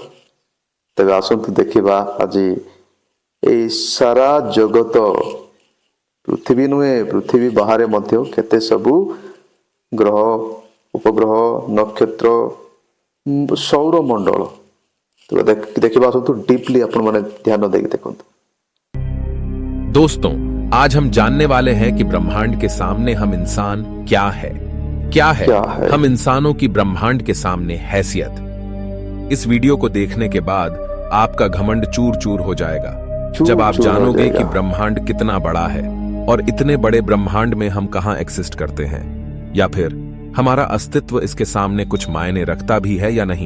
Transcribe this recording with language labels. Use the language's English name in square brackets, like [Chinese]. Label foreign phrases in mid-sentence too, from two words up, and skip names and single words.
[Odia] ତେବେ ଆସନ୍ତୁ ଦେଖିବା ଆଜି ଏହି ସାରା ଜଗତ, ପୃଥିବୀ ନୁହେଁ, ପୃଥିବୀ ବାହାରେ ମଧ୍ୟ କେତେ ସବୁ ଗ୍ରହ, ଉପଗ୍ରହ, ନକ୍ଷତ୍ର, ସୌରମଣ୍ଡଳ। ତେବେ ଦେଖିବା ଆସନ୍ତୁ ଡିପଲି, ଆପଣ ମାନେ ଧ୍ୟାନ ଦେଇକି ଦେଖନ୍ତୁ। [Hindi] दोस्तों, आज हम जानने वाले हैं कि ब्रह्मांड के सामने हम इंसान क्या है। क्या है हम इंसानों की ब्रह्मांड के सामने हैसियत। इस वीडियो को देखने के बाद आपका घमंड चूर चूर हो जाएगा जब आप जानोगे कि ब्रह्मांड कितना बड़ा है और इतने बड़े ब्रह्मांड में हम कहां एक्सिस्ट करते हैं, या फिर हमारा अस्तित्व इसके सामने कुछ मायने रखता भी है या नहीं।